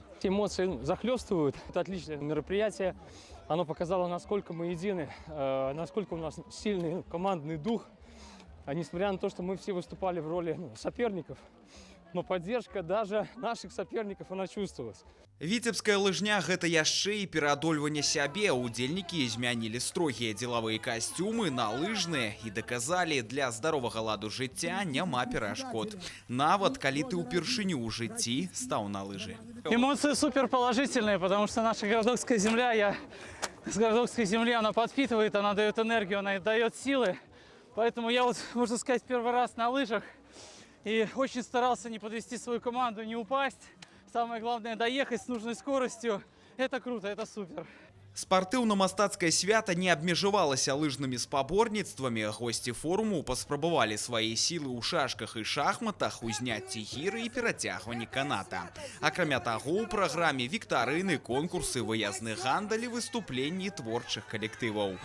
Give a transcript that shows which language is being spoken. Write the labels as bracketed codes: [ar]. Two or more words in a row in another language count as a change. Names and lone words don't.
[ru] Эмоции захлестывают. Это отличное мероприятие. Оно показало, насколько мы едины, насколько у нас сильный командный дух. Несмотря на то, что мы все выступали в роли соперников, но поддержка даже наших соперников, она чувствовалась. [be] Віцебская лыжня – гэта яшчэ і пераадольванне сябе. Удзельнікі змянілі строгія дзелавыя касцюмы на лыжныя і даказалі, для здаровага ладу жыцця няма перашкод. Нават калі ты ўпершыню ў жыцці стаў на лыжы. [ru] Эмоции супер положительные, потому что наша городокская земля, с городокской земли она подпитывает, она дает энергию, она дает силы. Поэтому я вот, можно сказать, первый раз на лыжах. И очень старался не подвести свою команду, не упасть. Самое главное – доехать с нужной скоростью. Это круто, это супер. [be] Спартыўна-мастацкае свята не абмежавалася лыжнымі спаборніцтвамі. Госці форуму паспрабавалі свае сілы ў шашках і шахматах, узняцці гіры і перацягванні каната. Акрамя таго, у праграме віктарыны, конкурсы, выязны гандаль і выступленні творчых калектываў.